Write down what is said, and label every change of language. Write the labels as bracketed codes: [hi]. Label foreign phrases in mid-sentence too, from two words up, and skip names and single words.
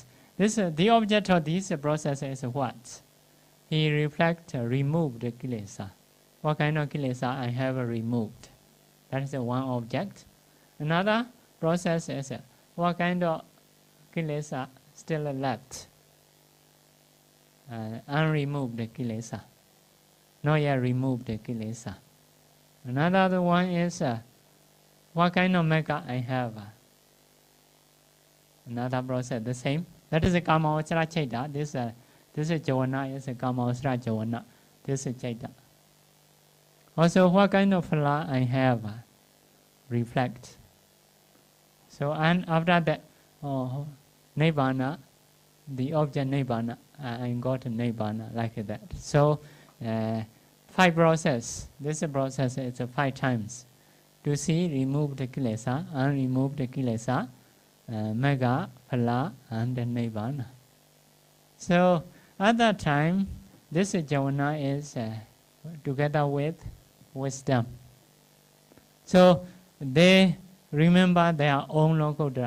[en] The object of this process is what? He reflects, remove the kilesa. What kind of kilesa I have removed? That is one object. Another process is what kind of kilesa still left? Unremoved kilesa. Not yet removed the kilesa. Another one is what kind of Mega I have? Another process, the same. That is a [pi] Kama Vachara Chaita. [en] This is Jhana, is a [pi] Kama Vachara Jhana. [en] This is Chaita. Also, what kind of Phala I have? Reflect. So, and after that, Nibbana, the object Nibbana, I got Nibbana like that. So, 5 process. This process is 5 times. To see, remove the kilesa, unremove the kilesa, Mega, Phala, and Nibbana. So, at that time, this jhana is together with wisdom. So, they remember their own lokodra.